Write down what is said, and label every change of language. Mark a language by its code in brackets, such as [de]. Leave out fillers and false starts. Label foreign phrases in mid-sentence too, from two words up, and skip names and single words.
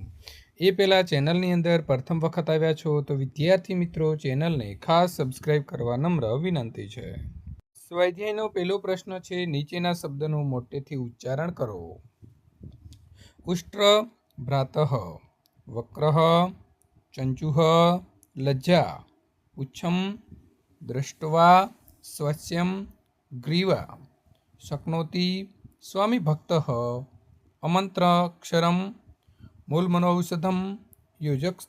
[gu] એ પહેલાં ચેનલની અંદર પ્રથમ વખત આવ્યા છો તો વિદ્યાર્થી મિત્રો ચેનલને ખાસ સબસ્ક્રાઈબ કરવા નમ્ર વિનંતી છે। સ્વાધ્યાયનો પહેલો પ્રશ્ન છે, નીચેના શબ્દનું મોટેથી ઉચ્ચારણ કરો। [sa] ઉષ્ટ્ર ભ્રાતઃ, વક્રઃ, चंचुः, लज्जा, पुच्छम, दृष्ट्वा, स्वस्यं, ग्रीवा, शक्नोति, स्वामी भक्तः, अमंत्राक्षरम, मूलमनौषधम, योजकस्त।